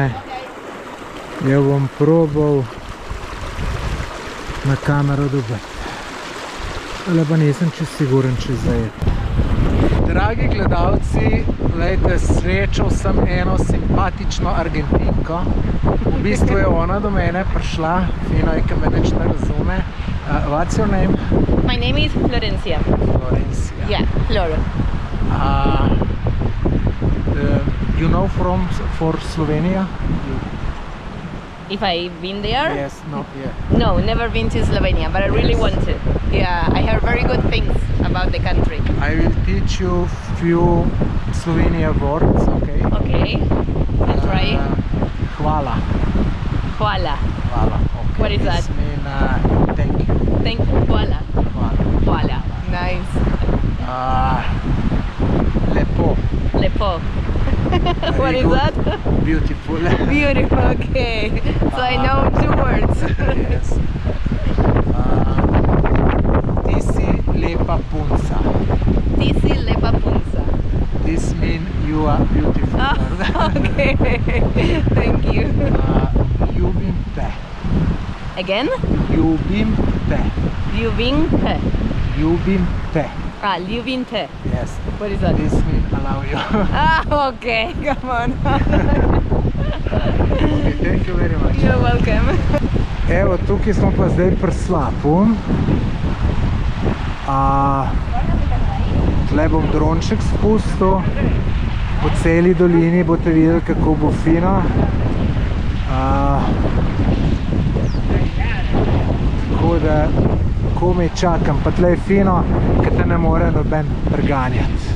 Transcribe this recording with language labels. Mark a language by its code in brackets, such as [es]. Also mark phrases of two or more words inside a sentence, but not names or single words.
[sl] Jo bom probal na kamero dobiti. Ale pa nisem čisto siguren, če zajeti. Dragi gledalci, lejte, srečal sem eno simpatično Argentinko. V bistvu je ona do mene prišla, fino je, ker me nič ne razume. [en] What's your name? My name is Florencia. Florencia. Yeah, Flora. You know for Slovenia? If I've been there? Yes, not yet. No, never been to Slovenia, but I really want to. Yeah, I heard very good things about the country. I will teach you few Slovenia words, okay? Okay, I'll try. [sl] Hvala. Hvala. Hvala, [en] okay. What is that? This means thank you. Thank you. [sl] Hvala. Hvala. Hvala. Nice. Lepo. Lepo. [en] What is that? Beautiful. Beautiful, okay. So I know 2 words. Yes. [sl] Ti si lepa punca. Ti si lepa punca. [en] This means you are beautiful. Okay, thank you. [sl] Ljubim te. [en] Again? [sl] Ljubim te. Ljubim te. Ljubim te. Ljubim te. [en] Yes. What is that? This means I love you. Okay, come on. Okay, thank you very much. You're welcome. [sl] Evo, tukaj smo pa zdaj pri slapu. Tle bom dronček spustil. Po celi dolini boste videli, kako bo fino. Tako da komaj čakam, pa tle je fino, ker te ne more noben preganjati.